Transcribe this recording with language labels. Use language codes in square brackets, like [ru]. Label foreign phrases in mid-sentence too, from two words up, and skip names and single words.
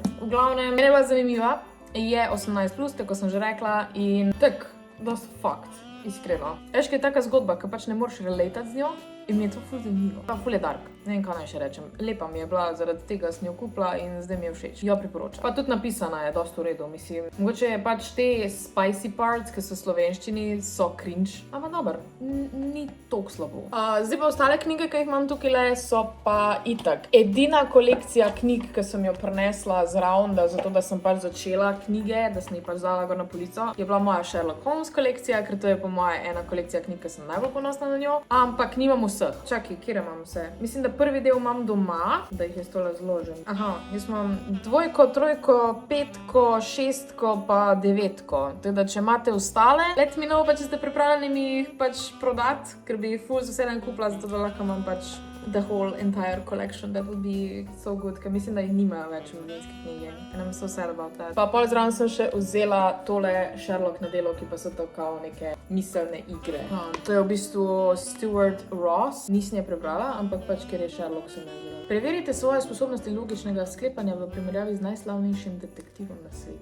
[sl] V glavnem, mene je bila zanimiva, je 18+, tako sem že rekla in tak, dost fakt, iskreno. Veš, kaj je taka zgodba, ki pač ne moreš relatati z njo in mi je to ful zanimivo. Pa ful je dark, ne vem, kaj naj še rečem. Lepa mi je bila, zaradi tega sem jo kupila in zdaj mi je všeč. Jo priporočam. Pa tudi napisana je dosti v redu, mislim. Mogoče je pač te [en] spicy parts, [sl] ki so v slovenščini, so cringe, ampak dober, ni toliko slabo. Zdaj pa ostale knjige, ki jih imam tukaj, so pa itak. Edina kolekcija knjig, ki sem jo prinesla zraven, zato da sem pač začela knjige, da sem jih pač dala gor na polico, je bila moja Sherlock Holmes kolekcija, ker to je po moje ena kolekcija knjig, ki sem najbolj ponosna na njo. Ampak nimam vseh. Čakaj, kjer imam vse? Mislim, da prvi del imam doma, da jih jaz tole zložim. Aha, jaz imam 2, 3, 5, 6 pa 9. Tako da, če imate ostale, [en] let me know, [sl] pa če ste pripravljeni mi jih pač prodati, ker bi jih ful z veseljem kupila, zato da lahko imam pač [en] the whole entire collection. That would be so good, [sl] ker mislim, da jih nimajo več v mladinski knjigi. [en] And I'm so sad about that. [sl] Pa pol zraven sem še vzela tole Sherlock na delo, ki pa so to kao neke miselne igre. To je v bistvu Stuart Ross. Nisem je prebrala, ampak pač, ker je Sherlock, sem jo vzela. Preverite svoje sposobnosti logičnega sklepanja v primerjavi z najslavnejšim detektivom na svetu.